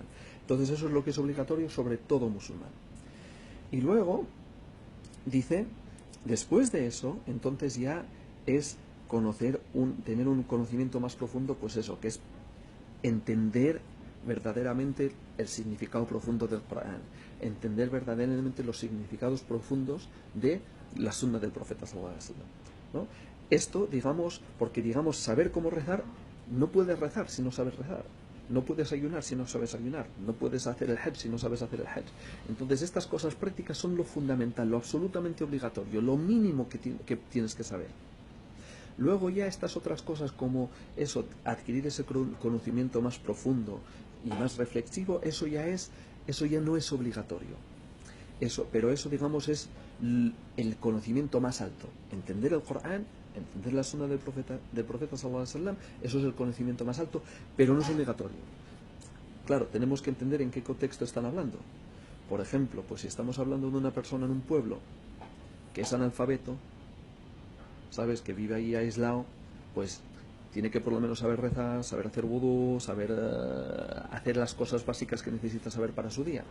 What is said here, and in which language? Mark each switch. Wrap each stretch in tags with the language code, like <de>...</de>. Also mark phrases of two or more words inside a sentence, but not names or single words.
<es>Entonces eso es lo que es obligatorio sobre todo musulmán. Y luego dice, después de eso, entonces ya es tener un conocimiento más profundo, pues eso, que es entender verdaderamente el significado profundo del Corán, entender verdaderamente los significados profundos de la sunna del profeta</es> <ar>صلى الله عليه وسلم,</ar> <es>¿no? Esto, digamos, porque digamos, saber cómo rezar, no puedes rezar si no sabes rezar. No puedes ayunar si no sabes ayunar. No puedes hacer el hajj si no sabes hacer el hajj. Entonces estas cosas prácticas son lo fundamental, lo absolutamente obligatorio, lo mínimo que tienes que saber. Luego ya estas otras cosas como eso, adquirir ese conocimiento más profundo y más reflexivo, eso ya no es obligatorio. Eso, pero eso, digamos, es el conocimiento más alto. Entender el Corán, entender la sunna del profeta</es> <ar>صلى الله عليه وسلم,</ar> <es>eso es el conocimiento más alto, pero no es obligatorio. Claro, tenemos que entender en qué contexto están hablando. Por ejemplo, pues si estamos hablando de una persona en un pueblo que es analfabeto, ¿sabes? Que vive ahí aislado, pues tiene que por lo menos saber rezar, saber hacer vudú, saber hacer las cosas básicas que necesita saber para su día.</es>